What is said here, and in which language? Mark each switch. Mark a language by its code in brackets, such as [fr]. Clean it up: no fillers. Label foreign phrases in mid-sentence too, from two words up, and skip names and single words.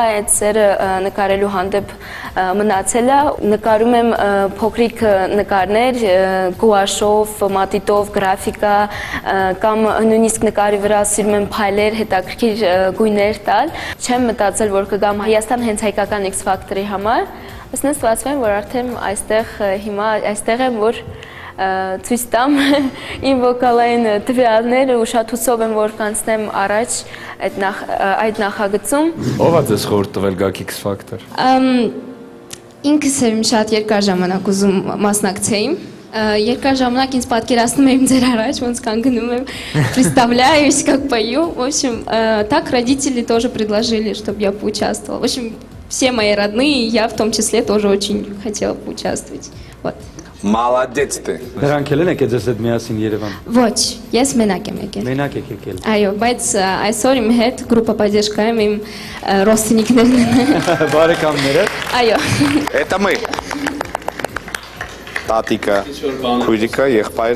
[hy] այդ սերը նկարելու հանդեպ մնացել է, նկարում եմ փոքրիկ նկարներ, գուաշով, մատիտով, գրաֆիկա, կամ նույնիսկ նկարի վրա սիրում եմ փայլեր, հետաքրքիր գույներ տալ։ Չեմ մտածել, որ կգամ Հայաստան հենց հայկական X-Factor-ի համար, ըստ ստացվում է, որ արդեն այստեղ եմ, որ ցույց տամ իմ վոկալային տվյալները ու շատ հուսով եմ, որ կանցնեմ առաջ այդ նախագծում։ Ո՞վ է ձեզ խորհուրդ տվել գաք X-Factor։ Ինքս եմ շատ երկար ժամանակ ուզում մասնակցեի։ Երկար ժամանակ ինձ պատկերացնում եմ ձեր առաջ, ոնց կանգնում եմ, [ru] представляюсь, как пою. В общем, так родители тоже предложили, чтобы я поучаствовала. В общем, все мои родные, я в том числе тоже очень хотела поучаствовать. Вот. Молодец ты. [hy] Դրանք էլ են եկել ձեզ հետ միասին Երևան։ Ոչ, ես մենակ եմ եկել։ Մենակ եք եկել։ Այո, բայց այսօր իմ հետ [ru] группа поддержкаем [hy] իմ родственникներն են։ Բարեկամները։ Այո։ [ru] Это мы։ [hy] Տատիկը, քույրիկը, եղբայրը։